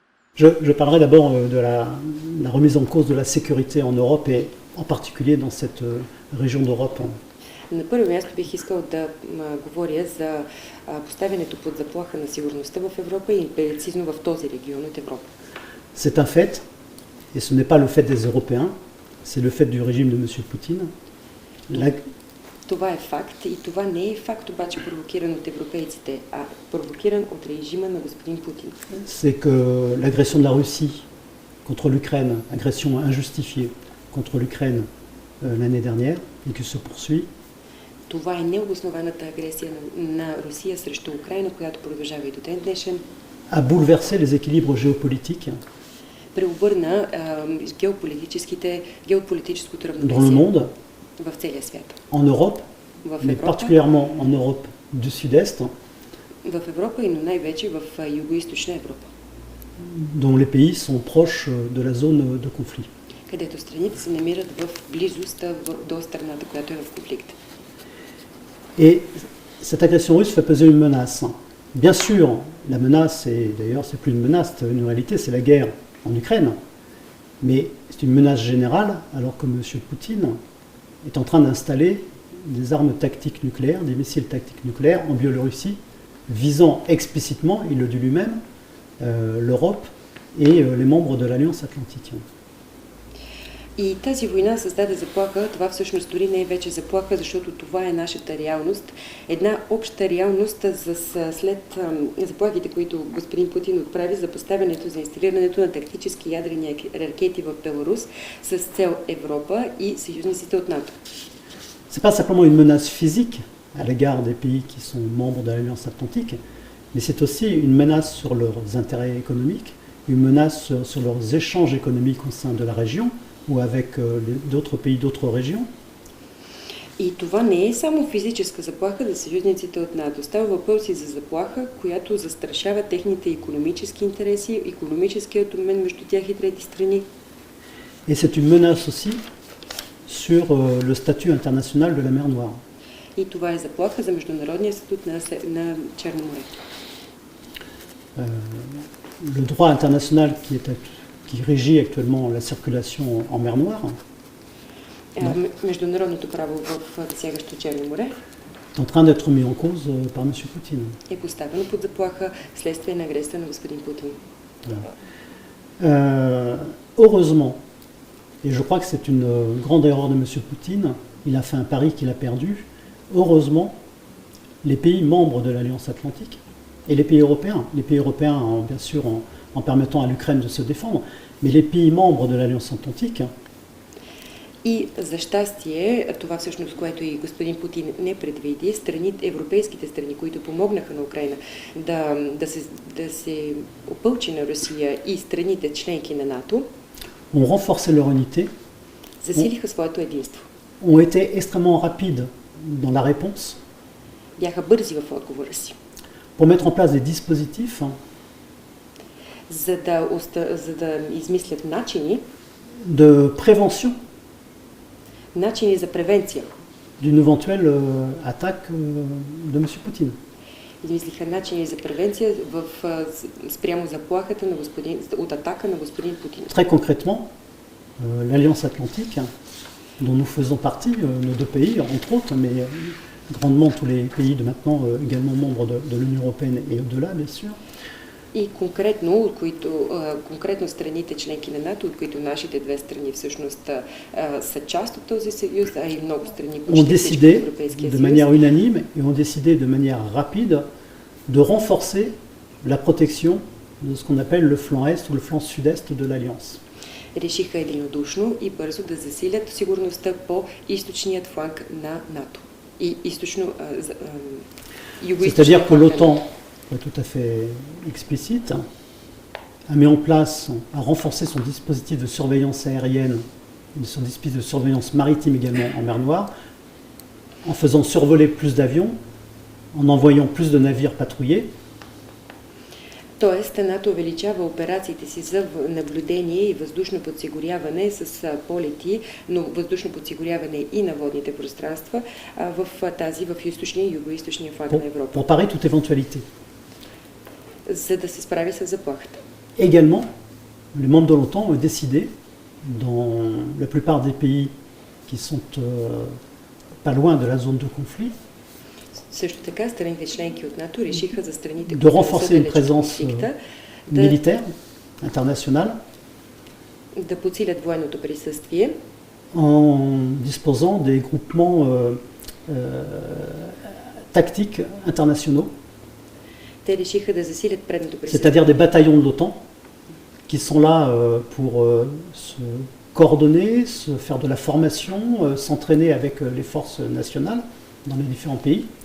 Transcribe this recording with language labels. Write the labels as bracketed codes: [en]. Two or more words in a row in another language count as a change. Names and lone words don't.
[fr] Je parlerai d'abord de la remise en cause de la sécurité en Europe et en particulier dans cette région d'Europe. [bg] На първо място бих искал да говоря за поставянето под заплаха на сигурността в Европа и прецизно в този регион от Европа. [fr] C'est un fait, et ce n'est pas le fait des Européens, c'est le fait du régime de M. Poutine. [bg] Това е факт и това не е факт обаче провокиран от европейците, а провокиран от режима на господин Путин. [fr] C'est que l'agression de la Russie contre l'Ukraine, agression injustifiée contre l'Ukraine l'année dernière et qui se poursuit. [bg] Това е необоснованата агресия на Русия срещу Украина, която продължава и до ден днешен. [fr] A bouleversé les équilibres géopolitiques [bg] Преобърна геополитическото равновесие [fr] dans le monde, [bg] в целия свят. [fr] en Europe, [bg] В [fr] mais [bg] Европа, [fr] particulièrement en Europe du Sud-Est, [bg] в Европа и най-вече в Юго-Источна Европа, [fr] dont les pays sont proches de la zone de conflit. [bg] където страните се намират в близост до страната, която е в конфликт. [fr] Et cette agression russe fait peser une menace. Bien sûr, la menace, et d'ailleurs c'est plus une menace, c'est une réalité, c'est la guerre en Ukraine. Mais c'est une menace générale, alors que M. Poutine est en train d'installer des armes tactiques nucléaires, des missiles tactiques nucléaires en Biélorussie, visant explicitement, il le dit lui-même, l'Europe et les membres de l'Alliance Atlantique. [bg] И тази война създаде заплаха, това всъщност дори не е вече заплаха, защото това е нашата реалност. Една обща реалност след заплахите, които господин Путин отправи за поставянето, за инсталирането на тактически ядрени ракети в Беларус с цел Европа и съюзниците от НАТО. [fr] C'est pas simplement une menace physique à l'égard des pays qui sont membres de l'Alliance Atlantique, mais c'est aussi une menace sur leurs intérêts économiques, une menace sur leurs échanges économiques au sein de la région, ou avec d'autres pays, d'autres régions. [bg] И това не е само физическа заплаха за съюзниците от НАТО. Става въпрос и за заплаха, която застрашава техните икономически интереси, икономическият обмен между тях и трети страни. [fr] Et c'est une menace aussi sur le statut international de la mer Noire. [bg] И това е заплаха за международния статут на Черно море. [fr] Le droit international qui régit actuellement la circulation en mer Noire [bg] Международното право в засягащо Черно море [fr] est en train d'être mis en cause par M. Poutine. [bg] е поставено под заплаха следствие на агресията на господин Путин. [fr] Heureusement, et je crois que c'est une grande erreur de M. Poutine, il a fait un pari qu'il a perdu, heureusement, les pays membres de l'Alliance Atlantique et les pays européens bien sûr en permettant à l'Ukraine de se défendre, mais les pays membres de l'Alliance Atlantique. [bg] И за щастие, това всъщност, което и господин Путин не предвиди, европейските страни, които помогнаха на Украина да се опълчи на Русия и страните членки на НАТО, [fr] ont renforcé leur unité, [bg] засилиха своето единство. [fr] Ont été extrêmement rapides dans la réponse, [bg] бяха бързи в отговора си. [fr] Pour mettre en place des dispositifs [bg] за да измислят начини [fr] de prévention [bg] за превенция [fr] d'une éventuelle attaque de M. Poutine. [bg] Измислиха начини за превенция спрямо заплахата от атака на господин Путин. [fr] Très concrètement, l'Alliance Atlantique, dont nous faisons partie, nos deux pays, entre autres, mais grandement tous les pays de maintenant également membres de l'Union européenne et au-delà, bien sûr. [bg] И конкретно страните членки на НАТО, от които нашите две страни всъщност са част от този съюз, а и много страни почти всички от Европейския съюз, [fr] de manière unanime et ont décidé de manière rapide de renforcer la protection de ce qu'on appelle le flanc est ou le flanc sud-est de l'Alliance. [bg] Решиха единодушно и бързо да засилят сигурността по източният фланг на НАТО. И [fr] C'est-à-dire que l'OTAN, tout à fait explicite, a mis en place, a renforcé son dispositif de surveillance aérienne, son dispositif de surveillance maritime également en mer Noire, en faisant survoler plus d'avions, en envoyant plus de navires patrouillés. [bg] Тоест, НАТО увеличава операциите си за наблюдение и въздушно подсигуряване с полети, но въздушно подсигуряване и на водните пространства в източния и югоизточния фланг на Европа. [fr] Pour parer toute éventualité. [bg] За да се справи с заплахата. [fr] Également, les membres de l'OTAN ont décidé, dans la plupart des pays qui sont pas loin de la zone de conflit, [bg] Също така, страните членки от НАТО решиха за страните, [fr] de renforcer une présence militaire internationale [bg] да подсилят военното присъствие, [fr] en disposant des groupements tactiques internationaux, [bg] те решиха да засилят предното присъствие. [fr] c'est-à-dire des bataillons de l'OTAN qui sont là pour se coordonner, se faire de la formation, s'entraîner avec les forces nationales dans les différents pays.